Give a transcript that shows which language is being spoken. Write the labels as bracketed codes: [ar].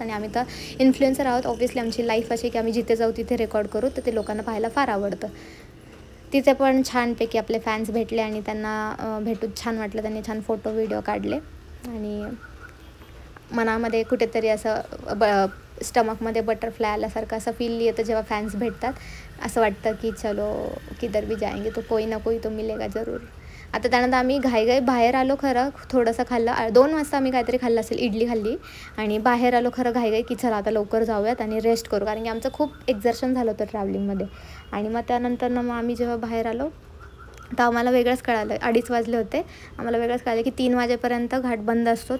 [mr] आणि आम्ही तर इन्फ्लुएन्सर आहोत, ऑब्व्हियसली आमची लाईफ अशी की आम्ही जिथे जाऊ तिथे रेकॉर्ड करू, तर ते लोकांना पाहायला फार आवडतं. तिथे पण छानपैकी आपले फॅन्स भेटले आणि त्यांना भेटून छान वाटलं. त्यांनी छान फोटो व्हिडिओ काढले आणि मनामध्ये कुठेतरी असं स्टमकमध्ये बटरफ्लाय आल्यासारखं असं फील येतं जेव्हा फॅन्स भेटतात. असं वाटतं की [hi] चलो किधर भी जाएंगे तो कोई ना कोई तो मिलेगा जरूर. [mr] आता त्यानंतर आम्ही घाई बाहेर आलो. खरं थोडंसं खाल्लं, 2 वाजता आम्ही काहीतरी खाल्लं असेल, इडली खाल्ली आणि बाहेर आलो. खरं घाई की चला आता लवकर जाऊयात आणि रेस्ट करू, कारण की आमचं खूप एक्झर्शन झालं होतं ट्रॅव्हलिंगमध्ये. आणि मग त्यानंतर मग आम्ही जेव्हा बाहेर आलो तर आम्हाला वेगळंच कळालं, 2:30 वाजले होते, आम्हाला वेगळंच कळालं की 3 वाजेपर्यंत घाट बंद असतो.